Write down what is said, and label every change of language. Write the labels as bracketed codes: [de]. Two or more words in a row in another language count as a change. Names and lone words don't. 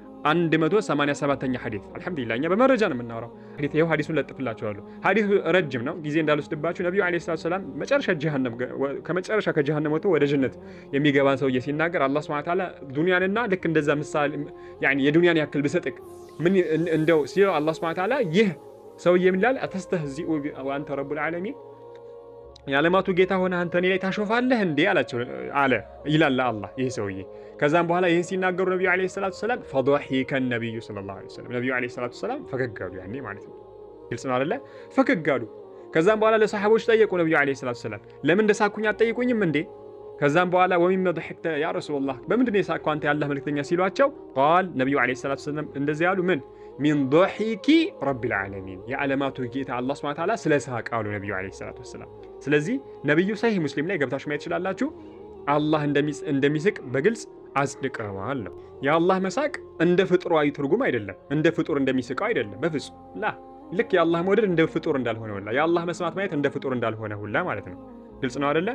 [am] 187ኛ ሐዲስ። አልহামዱሊላህ እኛ በመረጃ ነው የምናወራው። ሐዲስ ይሄው ሐዲሱን ለጥፍላችኋለሁ። ሐዲሱ ረጅም ነው፣ ጊዜ እንዳልወስድባችሁ። ነብዩ [ar] عليه الصلاة السلام [am] ከመጨረሻ ከጀሃነም ወጥቶ ወደ ጀነት የሚገባን ሰውዬ ሲናገር አላህ [ar] سبحانه وتعالى [am] ዱንያንና ልክ እንደዛ ምሳሌ የዱንያን ያክል ብሰጥክ ምን እንደው ሲለው አላህ [ar] سبحانه وتعالى [am] ይህ ሰውዬ ምን ይላል? [ar] أتستهزئ وأنت رب العالمين [am] የዓለማቱ ጌታ ሆነ አንተ እኔ ላይ ታሾፋለህ እንዴ አላቸው አለ ይላል አላህ ይህ ሰውዬ። ከዛም በኋላ ይህን ሲናገሩ ነብዩ [ar] عليه الصلاة السلام فضحك النبي صلى الله عليه وسلم [am] ነብዩ [ar] عليه الصلاة السلام [am] ፈገግ አሉ። ያኔ ማለት ነው ግልጽ ነው አይደለ? ፈገግ አሉ። ከዛም በኋላ ለሰሃቦች ጠየቁ ነብዩ [ar] عليه الصلاة السلام [am] ለምን እንደሳኩኝ አትጠይቁኝም እንዴ? ከዛም በኋላ [ar] ومن ضحكت يا رسول الله [am] በምንድን ነው የሳቅከው አንተ ያላህ መልእክተኛ ሲሏቸው ቃል ነብዩ [ar] عليه الصلاة السلام [am] እንደዚህ ያሉ ምን [ar] من ضحك رب العالمين [am] የዓለማቱ ጌታ አላህ [ar] سبحانه وتعالى [am] ስለሳቀ አሉ ነብዩ [ar] عليه الصلاة السلام። [am] ስለዚህ ነብዩ ሰሂህ ሙስሊም ላይ ገብታችሁ ማየት ትችላላችሁ። አላህ እንደሚስቅ በግልጽ አጽድቀዋል ነው። የአላህ መሳቅ እንደ ፍጡራዊ ትርጉም አይደለም፣ እንደ ፍጡር እንደሚስቀው አይደለም በፍጹም ላ። ልክ የአላህ መውደድ እንደ ፍጡር እንዳልሆነ ሁላ የአላህ መስማት ማየት እንደ ፍጡር እንዳልሆነ ሁላ ማለት ነው። ግልጽ ነው አይደለ?